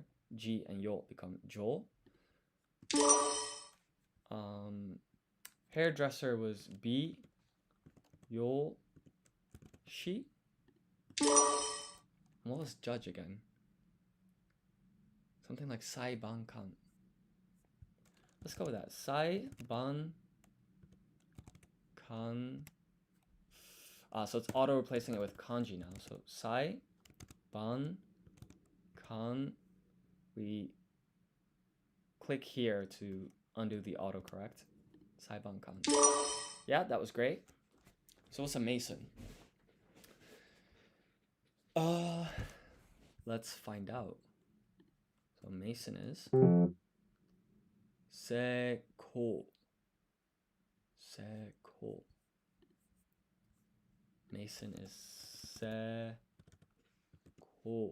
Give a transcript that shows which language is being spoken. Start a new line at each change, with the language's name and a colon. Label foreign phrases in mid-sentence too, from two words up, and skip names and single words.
English: Ji and yo become jo. Hairdresser was
Japanese: び よう し.
English: What was judge again? Something like
Japanese: さい ばん かん.
English: Let's go with that.
Japanese: さい ばん かん.
English: So it's auto replacing it with kanji now.
Japanese: So さい ばん かん.
English: We click here to undo the autocorrect.
Japanese: さい ばん かん.
English: Yeah, that was great. So what's a mason? Let's find out. So mason is seko. Seko. Mason is seko.